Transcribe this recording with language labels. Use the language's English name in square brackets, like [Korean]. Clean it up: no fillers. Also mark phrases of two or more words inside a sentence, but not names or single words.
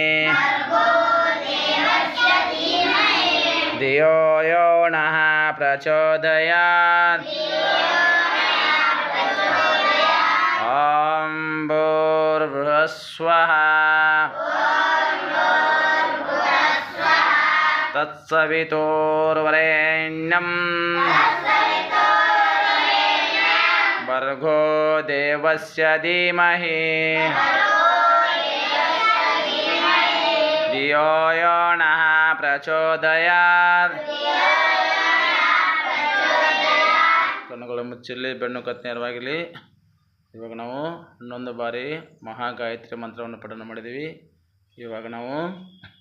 [Sanskrit] धियो यो नः प्रचोदयात् ॐ भूर्भुवस्वः तत्सवितुर्वरेण्यं भर्गो देवस्य धीमहि धियो यो नः प्रचोदयात् [Kannada] ಕಣ್ಣುಗಳು ಮುಚ್ಚಿರಲಿ, ಬೆನ್ನು ಕತ್ತು ನೇರವಾಗಿರಲಿ. ಇವಾಗ ನಾವು ಇನ್ನೊಂದು ಬಾರಿ ಮಹಾಗಾಯತ್ರಿ ಮಂತ್ರವನ್ನು ಪಠಣ ಮಾಡಿದ್ದೀವಿ. ಇವಾಗ ನಾವು